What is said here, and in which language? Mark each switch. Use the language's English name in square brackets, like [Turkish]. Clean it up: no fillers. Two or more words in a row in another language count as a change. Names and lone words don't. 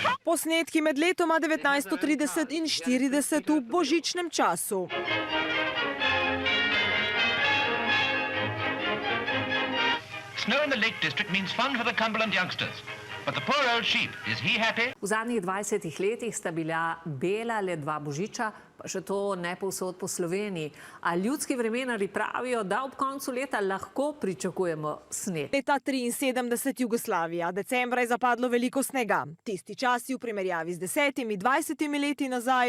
[Slovenian] Posnetki med letoma 1930 in 40 v božičnem času. [English] Snow in the Lake District means fun for the Cumberland youngsters. But the poor old sheep, is he happy? [Slovenian] V zadnjih 20 letih sta bila bela le 2 božiča, pa še to ne povsod po Sloveniji. A ljudski vremenarji pravijo, da ob koncu leta lahko pričakujemo sneg. Leta 73 Jugoslavija. Decembra je zapadlo veliko snega. Tisti časi v primerjavi z 10-20 leti nazaj.